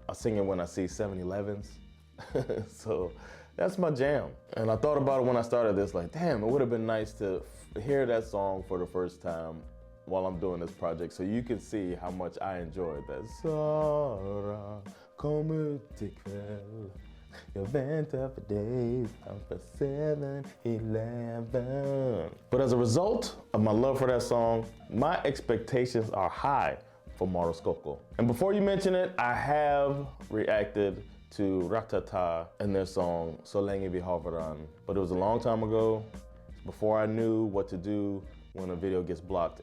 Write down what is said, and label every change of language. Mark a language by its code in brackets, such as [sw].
[en] I sing it when I see 7-Elevens. So that's my jam. And I thought about it when I started this, like, damn, it would have been nice to hear that song for the first time while I'm doing this project so you can see how much I enjoyed that. [sv] Sara, kom ut ikväll. Jag väntar för dig framför 7-Eleven. [en] But as a result of my love for that song, my expectations are high for Mauro Scocco. And before you mention it, I have reacted to Ratata and their song Så länge vi har varann. But it was a long time ago, before I knew what to do when a video gets blocked.